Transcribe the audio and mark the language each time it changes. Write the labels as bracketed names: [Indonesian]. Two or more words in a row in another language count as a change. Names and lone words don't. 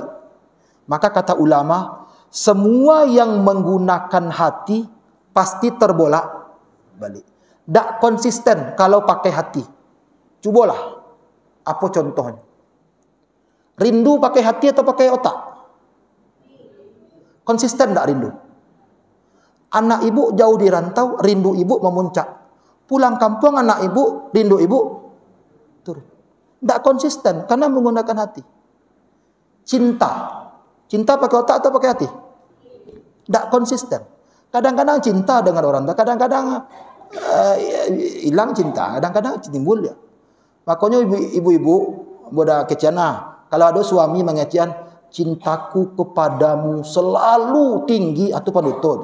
[Malay] Maka kata ulama, semua yang menggunakan hati pasti terbolak-balik. Tak konsisten kalau pakai hati. Cubalah. Apa contohnya? Rindu pakai hati atau pakai otak? Konsisten tak rindu? Anak ibu jauh di rantau, rindu ibu memuncak. Pulang kampung anak ibu, rindu ibu turun. Tak konsisten karena menggunakan hati. Cinta pakai otak atau pakai hati? Tak konsisten. Kadang-kadang cinta dengan orang, kadang-kadang hilang cinta, kadang-kadang timbul ya. Makanya ibu-ibu boda keciana, kalau ada suami mengecian, cintaku kepadamu selalu tinggi atau panuto.